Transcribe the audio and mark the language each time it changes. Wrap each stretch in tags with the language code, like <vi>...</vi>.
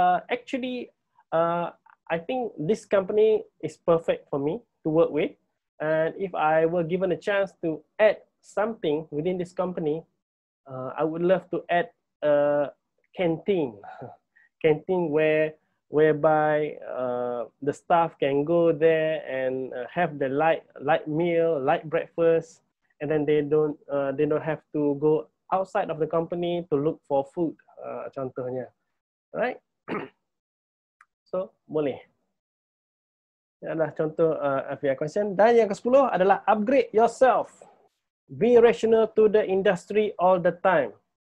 <en>Actually, I think this company is perfect for me to work with, and if I were given a chance to add something within this company, I would love to add a canteen whereby the staff can go there and have the light meal, light breakfast, and then they don't have to go outside of the company to look for food,</en> <ms>contohnya,</ms> <en>right?</en> <ms>So, boleh. Ini adalah contoh FBI question. Dan yang ke-10 adalah upgrade yourself.</ms> <en>Be rational to the industry all the time.</en>